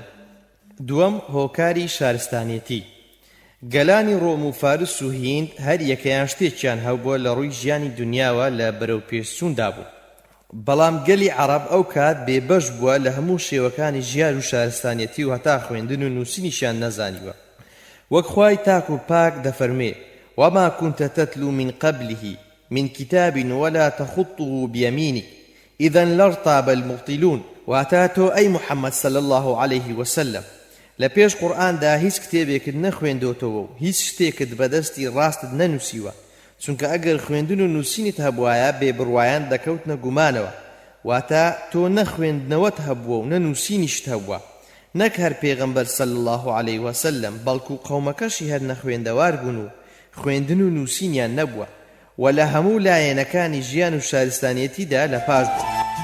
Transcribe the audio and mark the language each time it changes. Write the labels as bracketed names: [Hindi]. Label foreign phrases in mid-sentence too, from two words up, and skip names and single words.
[Central Kurdish] دووەم هۆکاری شارستانیەتی. گەلانی ڕۆم و فارس و هیند هەر یەکەیان شتێکیان هەبووە لە ڕووی ژیانی دنیاوە لە بەرەو پێشچووندا بوو، بەڵام گەلی عەرەب ئەو کات بێبەش بووە لە هەموو شێوەکانی ژیان و شارستانیەتی و هەتا خوێندن و نووسینیشیان نەزانیوە. وەک خوای تاک و پاک دەفەرمێ [Arabic] وما كنت تتلو من قبله من كتاب ولا تخطه بيمينك إذا لارتاب المبطلون. [Central Kurdish] واتە تۆ ئەی محەممەد [Arabic] صلی الله عليه وسلم [Central Kurdish] لە پێش قورئاندا هیچ کتێبێکت نەخوێندۆتەوە و هیچ شتێکت بەدەستی ڕاستت نەنووسیوە، چونکە ئەگەر خوێندن و نووسینت هەبوایە بێبڕوایان دەکەوتنە گومانەوە. واتە تۆ نەخوێندنەوەت هەبووە و نەنووسینیشت هەبووە، نەک هەر پێغەمبەر [Arabic] صلی الله عليه وسلم، [Central Kurdish] بەڵکو قەومەکەشی هەر نەخوێندەوار بوون و خوێندن و نووسینیان نەبووە و لە هەموو لایەنەکانی ژیان و شارستانیەتیدا لە پاش بوو.